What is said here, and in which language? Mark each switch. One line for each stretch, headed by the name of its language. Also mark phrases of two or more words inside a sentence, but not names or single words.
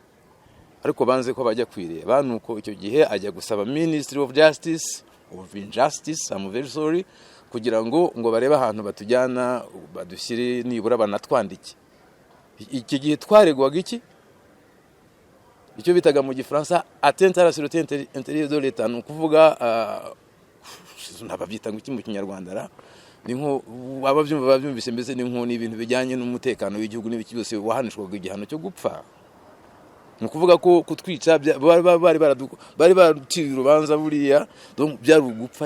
Kinyarwanda: Ariko banze ko bajya kwireba, nuko icyo gihe ajya gusaba
English: Ministry of Justice of Injustice, I'm very sorry,
Kinyarwanda: kugira ngo barebe ahantu batujyana, badushyire nibura banatwandike. Iki gihe twaregwaga iki? icyo bitaga mu gifaransa
French: atteinte à la sûreté intérieure de l'État,
Kinyarwanda: ni ukuvuga nababyita ngo iki mu kinyarwanda ra ni nko ababyumva babyumvise, mbese ni nko ibintu bijyanye n'umutekano w'igihugu n'ibiki byose wahanishwaga igihano cyo gupfa. Ni ukuvuga ko kutwica bari baraciriye urubanza buriya, donc byari ugupfa.